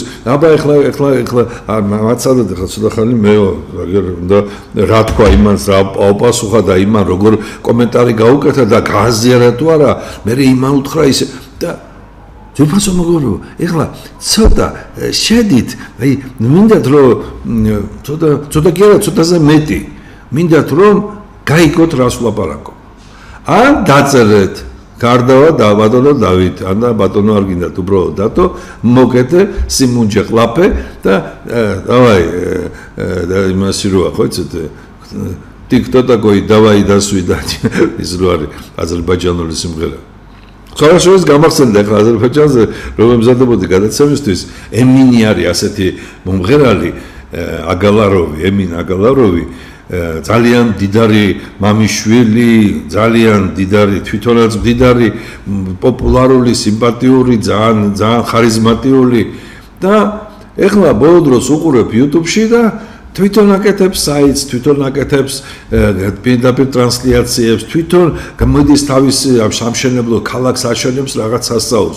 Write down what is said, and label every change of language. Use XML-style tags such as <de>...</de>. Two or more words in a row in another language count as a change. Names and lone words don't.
<ka>აბა ახლა მაცადეთ ახლა ცოტა ხანი მე უნდა რა თქვა იმანს რა აუპასუხა და იმან როგორ კომენტარი გაუკეთა და გააზიარა თუ არა, მე იმან უთხრა ისე და ძვირფასო მეგობრებო, ახლა ცოტა შედით, აი მინდათ რომ ცოტა კი არა, ცოტაზე მეტი მინდათ რომ გაიგოთ რას ვლაპარაკობ. ან დაწერეთ გარდავა და ბატონო დავით, ან ბატონო არ გინდათ უბრალოდ დათო, მოგეთე სიმუნჯე ყლაპე და დავაი იმასი როა ხო იცით TikTok</ka> <ru>такой давай до свидания</ru> <ka>ის რო არის აზერბაიჯანული სიმღერა. ხალხს გამახსენდა ახლა აზერბაიჯანზე რომ ემზადებოდი გადაცემისთვის ემინი არის ასეთი მომღერალი აგალაროვი, ემინ აგალაროვი ძალიან დიდარი მამიშვილი, ძალიან დიდარი თვითონაც დიდარი პოპულარული, სიმპათიური, ძალიან ხარიზმატიული და ეხლა ბოლო დროს უყურებ YouTube-ში და თვითონ აკეთებს საიტს, თვითონ აკეთებს პირდაპირ ტრანსლაციებს, თვითონ გამოდის თავის სამშენებლო ქალაქს აშენებს რაღაც სასწაულს.</ka>